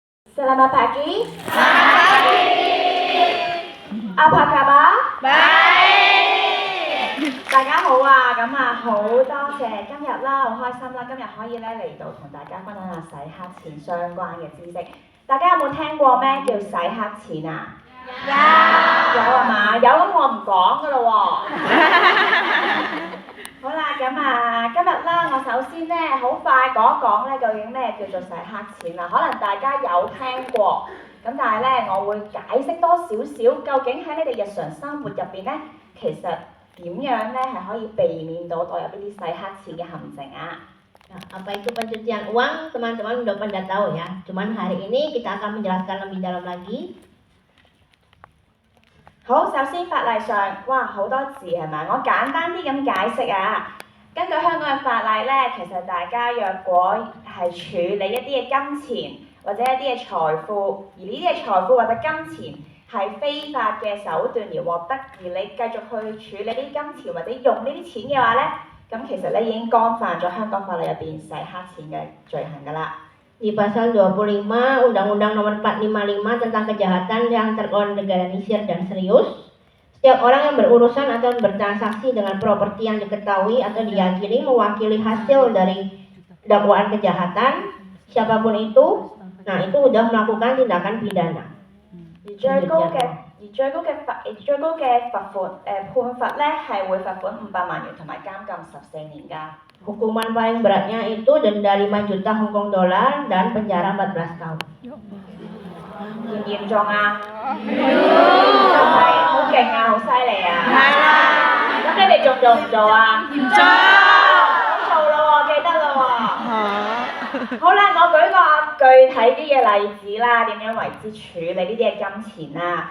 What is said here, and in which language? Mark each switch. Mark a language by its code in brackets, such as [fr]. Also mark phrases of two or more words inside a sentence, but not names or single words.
[id] Selamat pagi. Apa kabar？ [yue] 大家好啊，咁啊好多謝今日啦，好開心啦，今日可以咧嚟到同大家分享下洗黑錢相關嘅知識。大家有冇聽過咩叫洗黑錢啊？有係嘛？有咁我唔講噶咯喎。好啦，咁啊今日啦，我首先咧好快講一講咧究竟咩叫做洗黑錢啊？可能大家有聽過，咁但係咧我會解釋多少少，究竟喺你哋日常生活入邊咧，其實點樣咧係可以避免到墮入呢啲洗黑錢嘅陷阱啊 [id] ？Apa itu pencucian uang? Teman-teman udah pada tahu ya. Cuman hari ini kita akan menjelaskan lebih dalam lagi. [yue] 好，首先法例上，哇好多字係咪？我簡單啲咁解釋啊。根據香港嘅法例咧，其實大家若果係處理一啲嘅金錢或者一啲嘅財富，而呢啲嘅財富或者金錢係非法嘅手段而獲得，而你繼續去處理呢啲金錢或者用呢啲錢嘅話咧，咁其實咧已經干犯咗香港法例入邊洗黑錢嘅罪行㗎啦。 [id] Di pasal 25 Undang-Undang Nomor 455 tentang kejahatan yang terorganisir dan serius, setiap orang yang berurusan atau bertransaksi dengan properti yang diketahui atau diyakini mewakili hasil dari dakwaan kejahatan, siapapun itu, nah itu sudah melakukan tindakan pidana. [yue] 而最高嘅罰款判罰咧係會罰款500萬元同埋監禁14年㗎。 [id] Hukuman paling beratnya itu denda 5 juta Hong Kong dollar dan penjara 14 tahun. [yue] 嚴唔嚴重啊？就係好勁啊，好犀利啊！咁你哋做唔做啊？唔做。好做咯喎，記得咯喎。好啦，我舉個具體啲嘅例子啦，點樣為之處理呢啲嘅金錢啊？